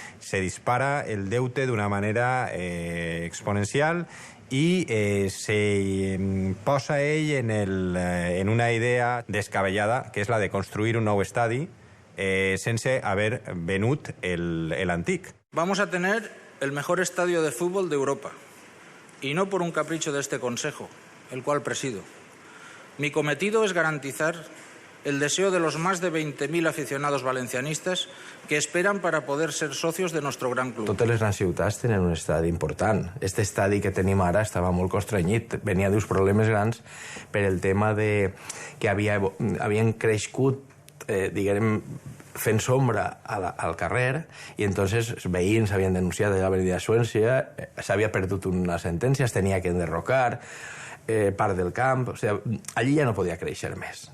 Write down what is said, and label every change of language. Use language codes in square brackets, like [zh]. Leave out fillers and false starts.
[ca] Se dispara el deute d'una manera exponencial i se posa ell en una idea descabellada, que és la de construir un nou estadi sense haver venut l'antic. [es] Vamos a tener el mejor estadio de fútbol de Europa, y no por un capricho de este Consejo, el cual presido. Mi cometido es garantizar el deseo de los más de 20.000 aficionados valencianistas que esperan para poder ser socios de nuestro gran club. [ca] Totes les grans ciutats tenen un estadi important. Este estadi que tenim ara estava molt constrenyit. Venia d'uns problemes grans per el tema de que havien crescut, diguem, fent sombra al carrer i entonces els veïns havien denunciat a l'Avenida Suècia, s'havia perdut una sentència, es tenia que enderrocar part del camp, o sigui, allí ja no podia créixer més.